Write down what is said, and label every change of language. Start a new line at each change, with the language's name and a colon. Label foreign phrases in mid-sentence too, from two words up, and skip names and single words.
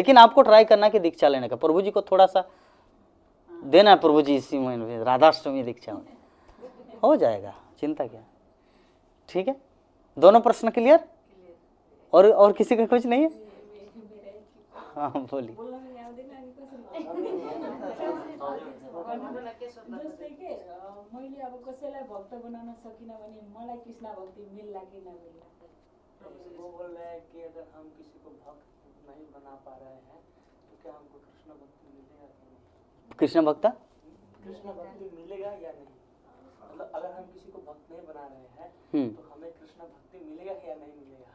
Hindi: लेकिन आपको ट्राई करना कि दीक्षा लेने का, प्रभु जी को थोड़ा सा देना है, प्रभु जी इसी महीने राधाष्टमी दीक्षा में हो जाएगा, चिंता क्या। ठीक है, दोनों प्रश्न क्लियर? और किसी का कुछ नहीं है? हाँ बोलिए।
Nepali: जस्तै के मैले अब कसैलाई भक्त बनाउन सकिनँ भने मलाई कृष्ण भक्ति मिल्ला कि नमिल्ला?
Hindi: वो बोल रहे हैं कि अगर हम किसी को भक्त नहीं बना पा रहे हैं तो क्या हमको कृष्ण भक्ति मिलेगा कि नहीं? कृष्ण भक्ता कृष्ण भक्ति मिलेगा या नहीं? मतलब अगर हम किसी को भक्त नहीं बना रहे हैं हम्म। तो हमें कृष्ण भक्ति मिलेगा या नहीं मिलेगा?